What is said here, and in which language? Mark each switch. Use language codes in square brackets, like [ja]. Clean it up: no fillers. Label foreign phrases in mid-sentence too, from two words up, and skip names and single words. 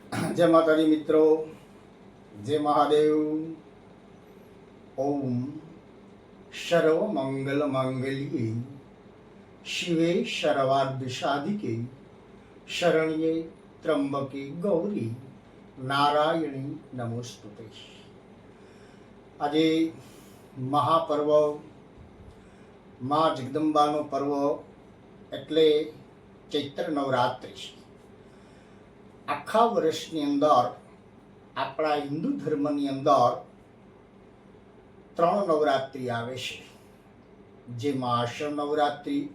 [gu] જય માતાજી મિત્રો, જય મહાદેવ। [sa] ओम सर्व मंगल मांगल्ये शिवे सर्वार्थ साधिके शरण्ये त्र्यंबके गौरी नारायणी नमोस्तुते। [gu] આજે મહાપર્વ માં જગદંબાનો પર્વ એટલે ચૈત્ર નવરાત્રિ છે। આખા વર્ષની અંદર આપણા હિન્દુ ધર્મની અંદર 3 નવરાત્રિ આવે છે, જેમાં આસો નવરાત્રિ।